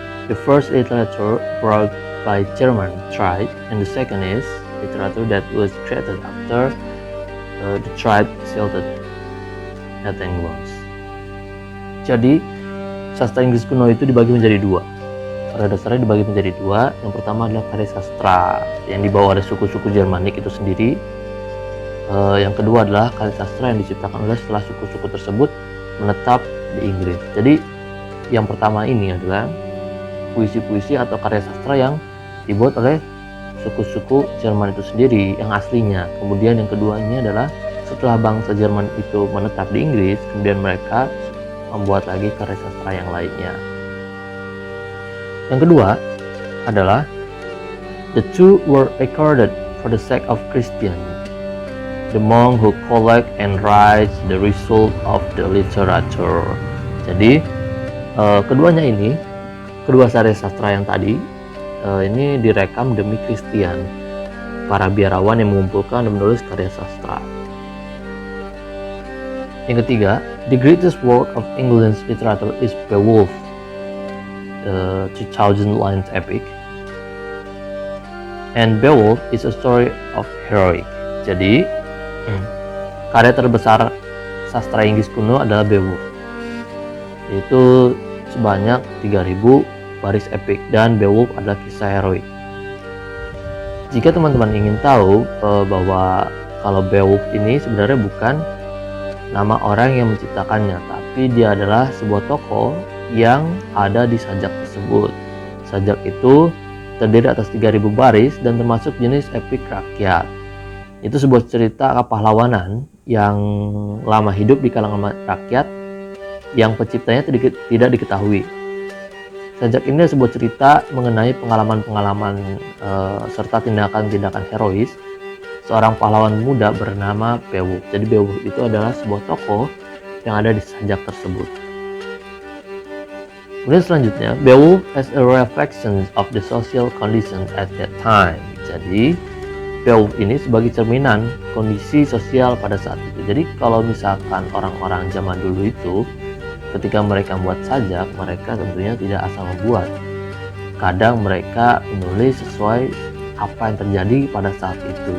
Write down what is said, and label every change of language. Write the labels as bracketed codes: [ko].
[en] The first literature brought by German tribe, and the second is literature that was created after the tribe settled at England. [id] Jadi sastra Inggris kuno itu dibagi menjadi dua. Pada dasarnya dibagi menjadi dua. Yang pertama adalah karya sastra yang dibawa oleh suku-suku Jermanik itu sendiri. Yang kedua adalah karya sastra yang diciptakan oleh setelah suku-suku tersebut menetap di Inggris. Jadi yang pertama ini adalah puisi-puisi atau karya sastra yang dibuat oleh suku-suku Jerman itu sendiri yang aslinya. Kemudian yang kedua ini adalah setelah bangsa Jerman itu menetap di Inggris, kemudian mereka membuat lagi karya sastra yang lainnya. Yang kedua adalah [en] the two were recorded for the sake of Christian, the monk who collect and writes the result of the literature. [id] Jadi keduanya ini, kedua karya sastra yang tadi ini direkam demi Kristen, para biarawan yang mengumpulkan dan menulis karya sastra. Yang ketiga, [en] the greatest work of English literature is Beowulf, the 2000 lines epic. And Beowulf is a story of heroic. [id] Jadi, karya terbesar sastra Inggris kuno adalah Beowulf. Itu sebanyak 3000 baris epik, dan Beowulf adalah kisah heroik. Jika teman-teman ingin tahu bahwa kalau Beowulf ini sebenarnya bukan nama orang yang menciptakannya, tapi dia adalah sebuah tokoh yang ada di sajak tersebut. Sajak itu terdiri atas 3000 baris dan termasuk jenis epik rakyat. Itu sebuah cerita kepahlawanan yang lama hidup di kalangan rakyat yang penciptanya tidak diketahui. Sajak ini adalah sebuah cerita mengenai pengalaman-pengalaman serta tindakan-tindakan herois seorang pahlawan muda bernama Beowulf. Jadi Beowulf itu adalah sebuah tokoh yang ada di sajak tersebut. Kemudian selanjutnya, [en] Beowulf as a reflection of the social conditions at that time. [id] Jadi Beowulf ini sebagai cerminan kondisi sosial pada saat itu. Jadi kalau misalkan orang-orang zaman dulu itu ketika mereka membuat sajak, mereka tentunya tidak asal membuat. Kadang mereka menulis sesuai apa yang terjadi pada saat itu.